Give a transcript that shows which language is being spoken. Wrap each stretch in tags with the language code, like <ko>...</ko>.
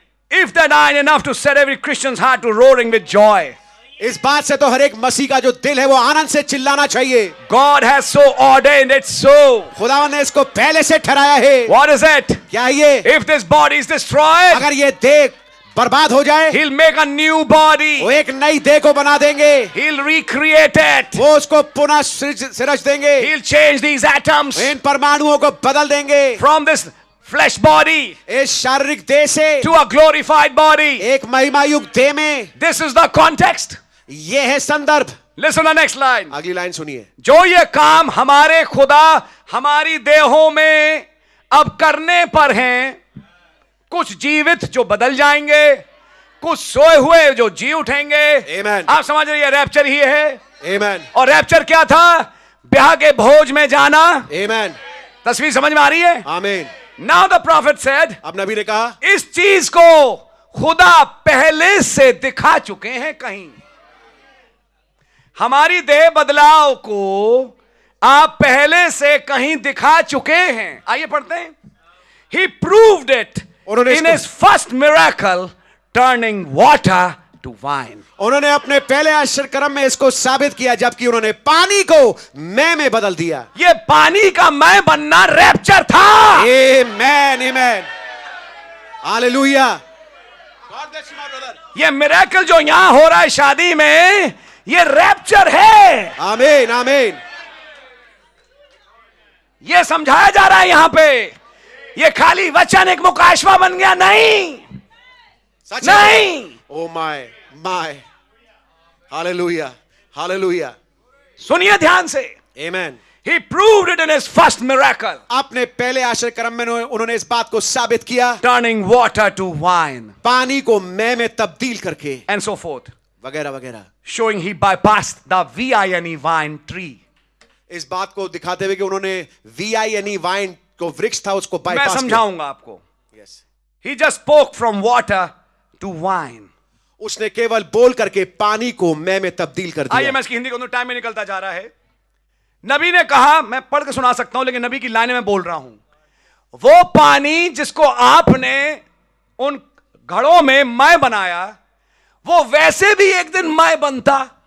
<en>If that ain't enough to set every Christian's heart to roaring with joy,</en> <hi>इस बात से तो हर एक मसीह का जो दिल है वो आनंद से चिल्लाना चाहिए।</hi> <en>God has so ordained it so.</en> <hi>खुदावन ने इसको पहले से ठहराया है।</hi> <en>What is it?</en> <hi>क्या है ये?</hi> <en>If this body is destroyed,</en> <hi>अगर ये देह बर्बाद हो जाए,</hi> <en>He'll make a new body.</en> <hi>वो एक नई देह को बना देंगे,</hi> <en>He'll recreate it.</en> <hi>वो उसको पुनः सृज देंगे,</hi> <en>He'll change these atoms</en> <hi>इन परमाणुओं को बदल देंगे,</hi> <en>from this flesh body</en> <hi>इस शारीरिक देह से</hi> <en>to a glorified body.</en> <hi>एक महिमायुक्त देह में।</hi> <en>This is the context.</en> <hi>ये है संदर्भ।</hi> <en>Listen to the next line.</en> <hi>अगली लाइन सुनिए। जो ये काम हमारे खुदा हमारी देहों में अब करने पर हैं, कुछ जीवित जो बदल जाएंगे, कुछ सोए हुए जो जी उठेंगे।</hi> <en>Amen.</en> <hi>आप समझ रही है रैप्चर ही है।</hi> <en>Amen.</en> <hi>और रैप्चर क्या था? ब्याह के भोज में जाना।</hi> <en>Amen.</en> <hi>तस्वीर समझ में आ रही है? आमीन।</hi> <en>Now the prophet said,</en> <hi>अब नबी ने कहा, इस चीज को खुदा पहले से दिखा चुके हैं कहीं। हमारी देह बदलाव को आप पहले से कहीं दिखा चुके हैं। आइए पढ़ते हैं।</hi> <en>He proved it in his first miracle, turning water to wine.</en> <hi>उन्होंने अपने पहले आश्चर्य कर्म में इसको साबित किया, जबकि उन्होंने पानी को मैं में बदल दिया। ये पानी का मैं बनना रैप्चर था। आमेन, आमेन, हालेलुया। ये मिरेकल जो यहां हो रहा है शादी में, ये रैप्चर है। आमीन, आमीन। ये समझाया जा रहा है यहां पे। ये खाली वचन एक मुकाशवा बन गया, नहीं सच है। नहीं।</hi> <en>oh my my, hallelujah hallelujah,</en> <hi>सुनिए ध्यान से। आमेन।</hi> <en>He proved it in his first miracle,</en> <hi>अपने पहले आश्चर्य कर्म में उन्होंने इस बात को साबित किया,</hi> <en>turning water to wine</en> <hi>पानी को मैं में तब्दील करके,</hi> <en>and so forth,</en> <hi>वगैरह वगैरह।</hi> <en>showing he bypassed the vine vine tree.</en> <hi>इस बात को दिखाते हुए कि उन्होंने VINE वाइन को वृक्ष था उसको मैं बाईपास किया। समझाऊंगा आपको।</hi> <en>Yes. He just spoke from water to wine.</en> <hi>उसने केवल बोल करके पानी को मैं में तब्दील कर आइए दिया। मैं इसकी हिंदी को, टाइम में निकलता जा रहा है। नबी ने कहा, मैं पढ़ के सुना सकता हूं लेकिन नबी की लाइन में बोल रहा हूं, वो पानी जिसको आपने उन घड़ों में मैं बनाया, वो वैसे भी एक दिन मैं बनता।</hi>